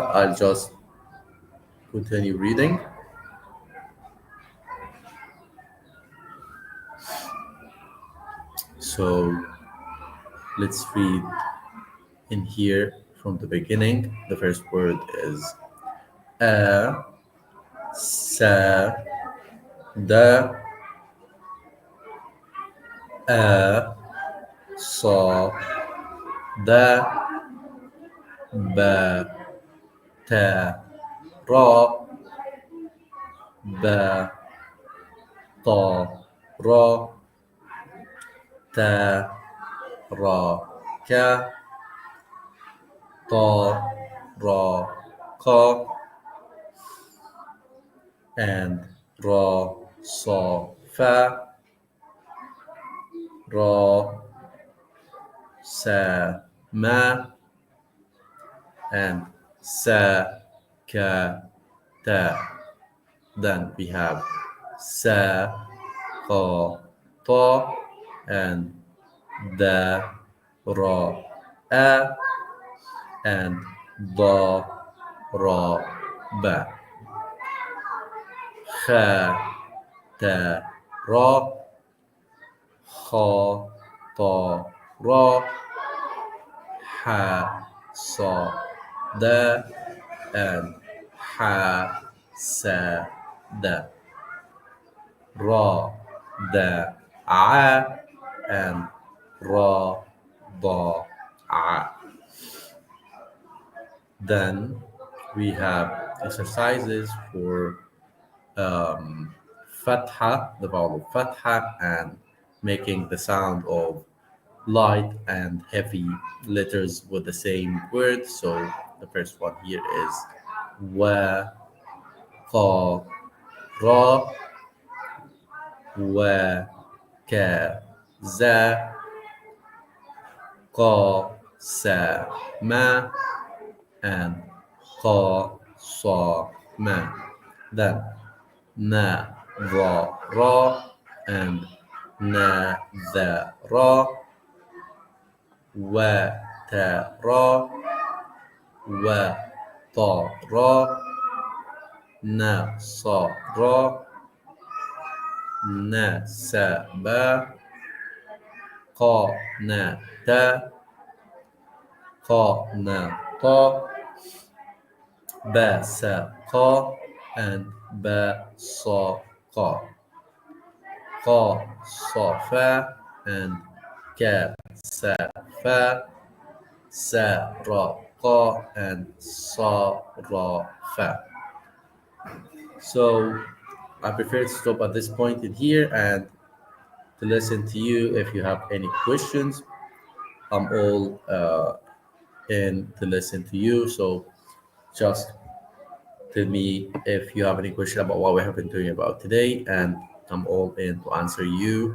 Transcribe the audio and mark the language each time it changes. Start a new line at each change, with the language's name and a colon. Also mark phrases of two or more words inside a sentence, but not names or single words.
English: I'll just continue reading. So let's read in here from the beginning. The first word is a, sa, da, a, sa, da, ba, ta, ra, ba, ta, ra, ta, ra, ka, ta, ra, ka, and ra, sa, fa, ra, sa, ma, and sa, ka, ta. Then we have sa, ka, ta, and da, ra, a, and da, ra, ba. Kha, ta, ra, kha, ta, ra, ha, sa, da, and ha, sa, da. Ra, da, a, and ra, da, a. Then we have exercises for fatha, the vowel of fatha, and making the sound of light and heavy letters with the same word. So the first one here is wa, qa, ra, wa, ka, za, qa, sa, ma, and qa, sa, ma. Then na, va, ra, and na, the, ra, wa, ta, ra, wa, ta, ra, na, sa, ra, na, sa, ba, qa, na, ta, qa, na, ta, ba, sa, qa, and ba, sa, qa. Qa, sa, fa, and ka, sa, fa, sa, ra, qa, and sa, ra, fa. So I prefer to stop at this point in here and to listen to you. If you have any questions, I'm all in to listen to you. So just tell me if you have any question about what we have been doing about today, and I'm all in to answer you.